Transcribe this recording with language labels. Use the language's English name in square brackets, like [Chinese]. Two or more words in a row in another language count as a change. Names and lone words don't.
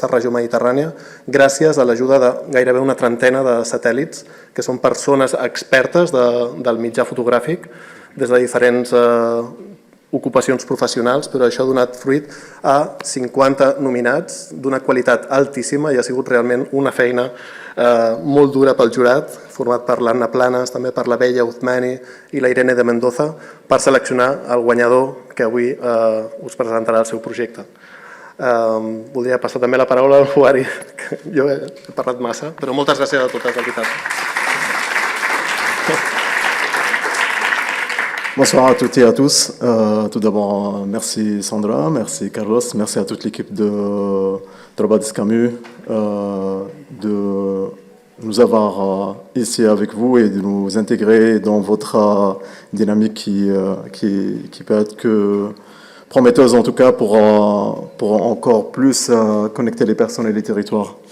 [Catalan] regió mediterrània, gràcies a l'ajuda de gairebé una trentena de satèl·lits, que són persones expertes del mitjà fotogràfic, des de diferents ocupacions professionals, però això ha donat fruit a 50 nominats d'una qualitat altíssima i ha sigut realment una feina molt dura pel jurat, format per l'Anna Planas, també per la Beya Othmani i la Irene de Mendoza, per seleccionar el guanyador que avui us presentarà el seu projecte. Voldria passar també la paraula al Houari, que jo he parlat massa, però moltes gràcies a totes, de veritat. [French] Bonsoir à toutes et à tous. Tout d'abord, merci Sandra, merci Carlos, merci à toute l'équipe de Trobades Camus de nous avoir ici avec vous et de nous intégrer dans votre dynamique qui peut être que prometteuse en tout cas pour encore plus connecter les personnes et les territoires.